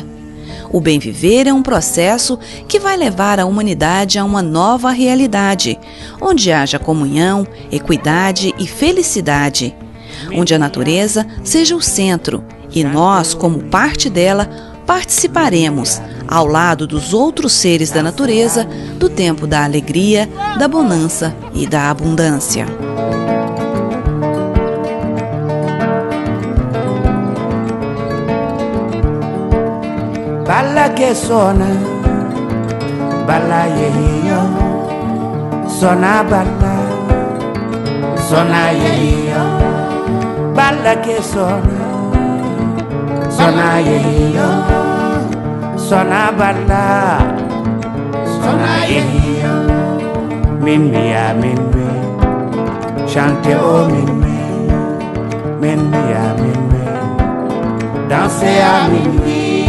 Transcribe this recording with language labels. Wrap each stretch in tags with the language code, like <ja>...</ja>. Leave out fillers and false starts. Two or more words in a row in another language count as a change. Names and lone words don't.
<pt>O bem viver é um processo que vai levar a humanidade a uma nova realidade, onde haja comunhão, equidade e felicidade, onde a natureza seja o centro e nós, como parte dela, participaremos, ao lado dos outros seres da natureza, do tempo da alegria, da bonança e da abundância.</pt> <it>Balla che suona, balla io, suona balla, suona io, balla che suona io, suona balla, suona io, mimia mimmi, chante o mimmi, mimia mimmi, danse a mimmi.</it>